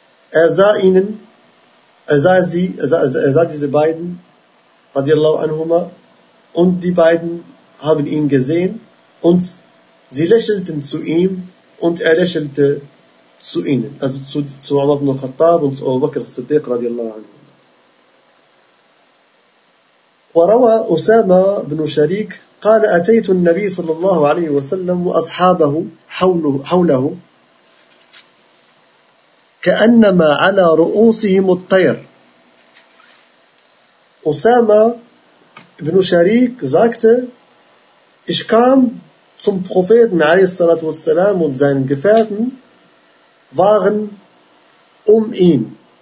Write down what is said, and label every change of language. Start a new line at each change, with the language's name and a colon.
German: er sah diese beiden
Arabic: radiallahu anhuma,
German: und die beiden haben ihn gesehen und sie lächelten zu ihm und er lächelte zu ihnen, also zu Umar ibn al-Khattab und zu Abu Bakr al-Siddiq radiallahu anhuma.
Arabic: Warawa Usama ibn Shariq, قال أتيت النبي صلى الله عليه وسلم وأصحابه حوله ك كأنما على رؤوسهم الطير.
German: أسامة بن شريك sagte, ich kam zum Propheten
Arabic: عليه الصلاة والسلام
German: und seinen Gefährten waren um ihn.